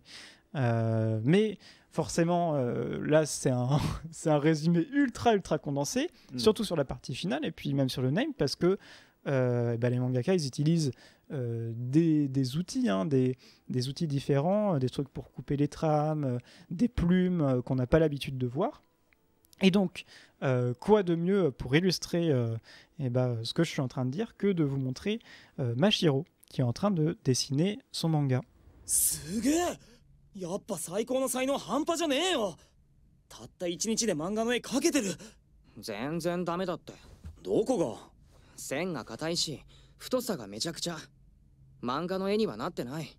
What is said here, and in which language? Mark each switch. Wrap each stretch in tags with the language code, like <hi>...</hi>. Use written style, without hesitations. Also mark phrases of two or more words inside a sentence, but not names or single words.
<fr>Mais forcément, là, c'est un résumé ultra condensé, surtout sur la partie finale, et puis même sur le name, parce que les mangaka, ils utilisent des outils, des outils différents, des trucs pour couper les trames, des plumes qu'on n'a pas l'habitude de voir. Et donc, quoi de mieux pour illustrer ce que je suis en train de dire que de vous montrer Mashiro, qui est en train de dessiner son manga.</fr> <ja>やっぱ最高の才能半端じゃねえよ。たった1日で漫画の絵描けてる。全然ダメだって。どこが？線が硬いし太さがめちゃくちゃ。漫画の絵にはなってない。</ja>